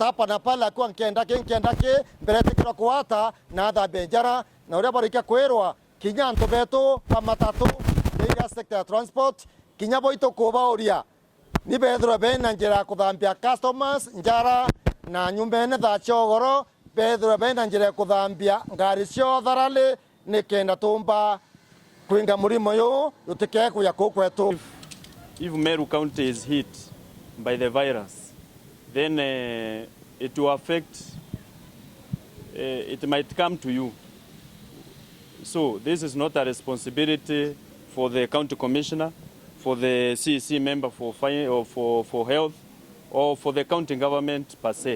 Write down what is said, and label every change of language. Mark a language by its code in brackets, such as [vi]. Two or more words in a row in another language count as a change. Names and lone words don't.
[mer] hapa na pala kwa nkendaki mbere tikirwo kuwata na thambie njara na uria barikia kwirwa kinya antu betu pa matatu iria [en] sector transport [mer] kinya boito kubauria ni bethire bena njira ya kuthambia customers njara na nyumbene thacio goro bethire bena njira ya kuthambia ngari cio tharali ni kenda tumba kwinga murimo yu utike kuya kwetu. [en] If Meru County is hit by the virus, then it will affect, it might come to you. So this is not a responsibility for the county commissioner, for the CEC member for health, or for the county government per se.